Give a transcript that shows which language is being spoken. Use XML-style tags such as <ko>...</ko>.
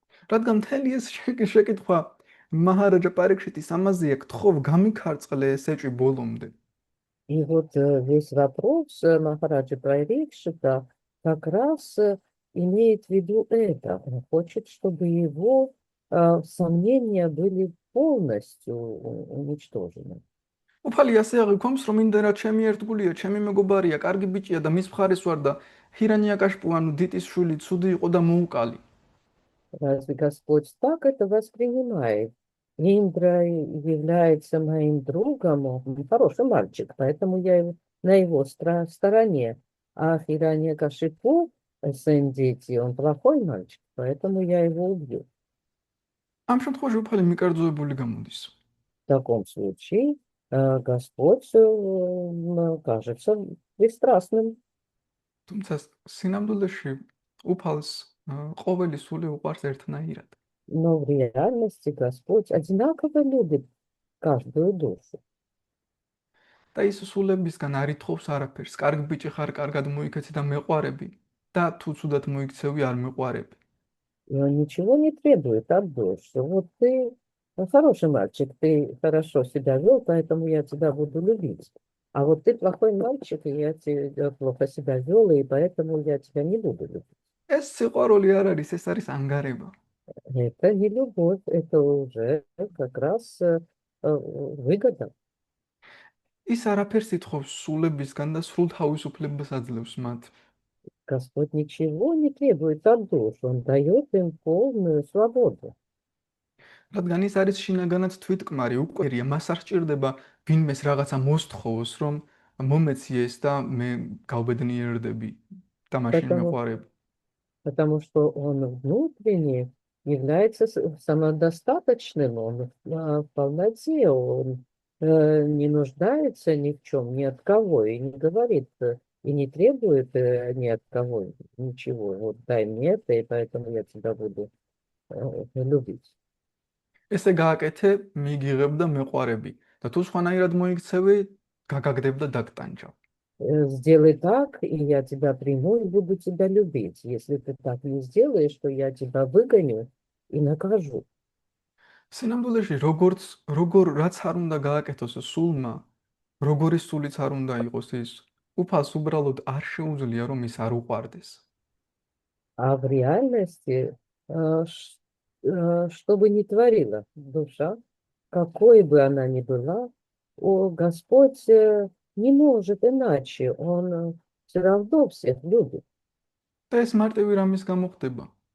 <ka>რადგან მთელი ეს შეკითხვა მაჰარაჯა პარიქშიტის ამაზეა, გთხოვ გამიქარწყლე ეს ეჭვი ბოლომდე.</ka> <ru>И вот весь вопрос Махараджа Парикшита как раз имеет в виду это. Он хочет, чтобы его сомнения были полностью уничтожены.</ru> <ka>უფალი ასე აღიქვამს, რომ იმდენად ჩემი ერთგულია, ჩემი მეგობარია, კარგი ბიჭია და მის მხარეს ვარ და ჰირანიაკაშიპუ ანუ დიტის შვილი ცუდი იყო და მოუკალი.</ka> <ru>Разве Господь так это воспринимает? Индра является моим другом, он хороший мальчик, поэтому я на его стороне. А Хираньякашипу, сын дети, он плохой мальчик, поэтому я его убью.</ru> <ka>ამ შემთხვევაში უფალი მიკერძოებული გამოდის.</ka> <ru>В таком случае Господь кажется бесстрастным.</ru> <ka>თუმცა სინამდვილეში უფალს ყოველი სული უყვარს ერთნაირად.</ka> <ru>Но в реальности Господь одинаково любит каждую душу.</ru> <ka>და ის სულებისგან არ ითხოვს არაფერს. კარგი ბიჭი ხარ, კარგად მოიქეცი და მეყვარები და თუ ცუდად მოიქცევი, არ მეყვარები.</ka> <ru>И он ничего не требует от души. Вот ты хороший мальчик, ты хорошо себя вел, поэтому я тебя буду любить. А вот ты плохой мальчик, и я тебя плохо себя вел, и поэтому я тебя не буду любить.</ru> <ka>ეს სიყვარული არ არის, ეს არის ანგარება.</ka> <ru>Это не любовь, это уже как раз выгода.</ru> <ka>ის არაფერს ითხოვს სულებისგან და სრულ თავისუფლებას აძლევს მათ.</ka> <ru>Господь ничего не требует от душ, Он дает им полную свободу.</ru> <ka>რადგან ის არის შინაგანად თვითკმარი, უკვე მას არ სჭირდება ვინმეს რაღაცა მოსთხოვოს, რომ მომეციეს და მე გავბედნიერდები და მაშინ მეყვარები.</ka> <ru>Потому что он внутренне является самодостаточным, он в полноте, он не нуждается ни в чем, ни от кого, и не говорит, и не требует ни от кого ничего. Вот дай мне это, и поэтому я тебя буду любить.</ru> <ka>ესე გააკეთე, მიგიღებ და მეყვარები და თუ სხვანაირად მოიქცევი, გაგაგდებ და დაგტანჯავ.</ka> <ru>Сделай так, и я тебя приму и буду тебя любить. Если ты так не сделаешь, то я тебя выгоню и накажу.</ru> <ka>სინამდვილეში რაც არ უნდა გააკეთოს სულმა, როგორი სულიც არ უნდა იყოს ის, უფალს უბრალოდ არ შეუძლია რომ ის არ უყვარდეს.</ka> <ru>А в реальности, что бы ни творила душа, какой бы она ни была, Господь не может иначе. Он все равно всех любит.</ru> <ka>და ეს მარტივი რამის გამო ხდება.</ka>